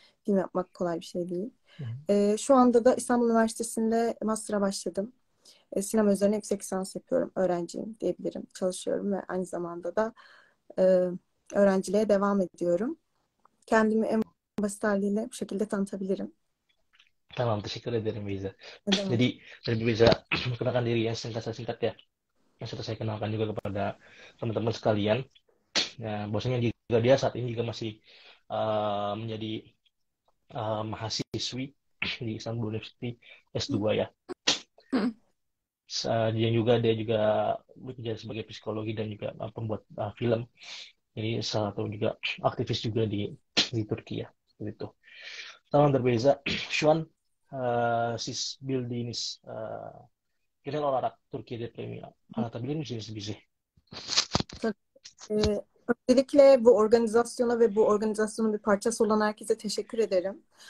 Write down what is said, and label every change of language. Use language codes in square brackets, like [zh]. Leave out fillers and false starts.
[tr] Film yapmak kolay bir şey değil. Şu anda da İstanbul Üniversitesi'nde master'a başladım. Sinema üzerine yüksek lisans yapıyorum. Öğrenciyim diyebilirim. Çalışıyorum ve aynı zamanda da öğrenciliğe devam ediyorum. Kendimi en basit haliyle bu şekilde tanıtabilirim. Tamam, teşekkür ederim Beyza. [id] Jadi dari Beyza perkenalkan diri ya, singkat ya. Yang sudah saya kenalkan juga kepada teman-teman sekalian. Nah, bahwasanya juga dia saat ini juga masih menjadi mahasiswi di Istanbul University S2 ya. Mm. Dia juga bekerja sebagai psikologi dan juga pembuat film. Jadi salah satu juga aktivis juga di Turki ya. Seperti itu. [tr] Tamamdır Beyza. Şu an siz bildiğiniz genel olarak Türkiye depremi anlatabilir misiniz bize? Tabii. Öncelikle bu organizasyona ve bu organizasyonun bir parçası olan herkese teşekkür ederim.